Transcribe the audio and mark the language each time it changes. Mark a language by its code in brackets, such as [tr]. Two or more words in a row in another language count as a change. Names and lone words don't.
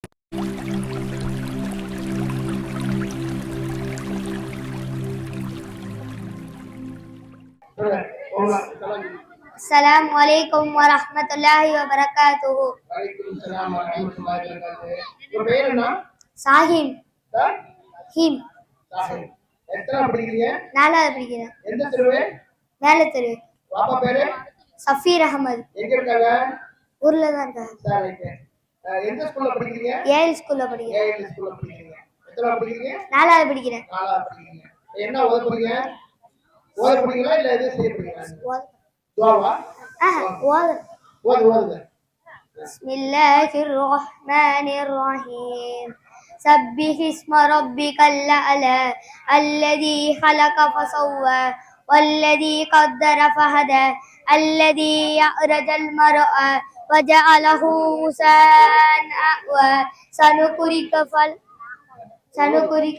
[ar] السلام عليكم ورحمة الله وبركاته. وعليكم السلام ورحمة الله وبركاته. [ta] உங்க பேர் என்ன? சாஹிம். ஹிம். சாஹிம். எத்தனை படிக்கிறீங்க? 4வது படிக்கிறேன். எந்த தெருவு? மேல தெரு. பாப்பா பேரு? சஃபீர் அகமது. எங்க இருக்காங்க? ஊர்ல தான் இருக்காங்க. சரி. எந்த ஸ்கூல்ல படிக்கிறீங்க? ஏஎல் ஸ்கூல்ல படிக்கிறேன். ஏஎல் ஸ்கூல்ல படிக்கிறீங்க. எத்தனை படிக்கிறீங்க? 4வது படிக்கிறேன். 4வது படிக்கிறீங்க. என்ன ஓத போறீங்க? ஓத போறீங்களா இல்ல எதை செய்ய போறீங்களா? துஆவா? ஓது. [ar] بسم الله الرحمن الرحيم. سبح اسم ربك الأعلى الذي خلق فسوى والذي قدر فهدى الذي أخرج المرعى وجعله غثاء أحوى سنقرئك